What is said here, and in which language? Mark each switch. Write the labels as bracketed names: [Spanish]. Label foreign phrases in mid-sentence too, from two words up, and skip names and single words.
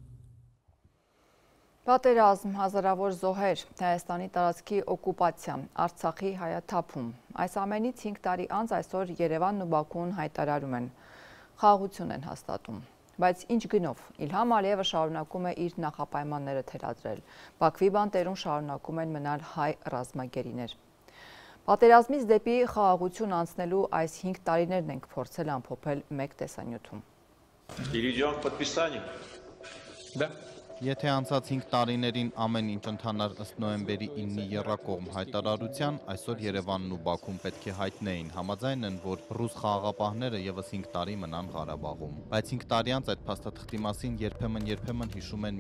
[Armenian] Պատերազմ, հազարավոր զոհեր, Հայաստանի տարածքի օկուպացիա, Արցախի հայաթափում։ Այս ամենից 5 տարի անց այսօր Երևանն ու Բաքուն հայտարարում են, խաղաղություն են հաստատում։ Բայց ինչ գնով, Իլհամ Ալիևը շարունակում է իր նախապայմանները թելադրել, Բաքվի բանտերում շարունակում են մնալ հայ ռազմագերիներ։ Պատերազմից դեպի խաղաղություն անցնելու այս 5 տարիներն ենք փորձել ամփոփել մեկ տեսանյութում։ [Russian] Перейдем к подписанию. Да. [Armenian] Եթե անցած 5 տարիներին ամեն ինչ ընթանար ըստ նոյեմբերի 9-ի եռակողմ հայտարարության, այսօր Երևանն ու Բաքուն պետք է հայտնեին, համաձայն են, որ ռուս խաղաղապահները ևս 5 տարի մնան Ղարաբաղում։ Բայց 5 տարի անց այդ փաստաթղթի մասին երբեմն հիշում են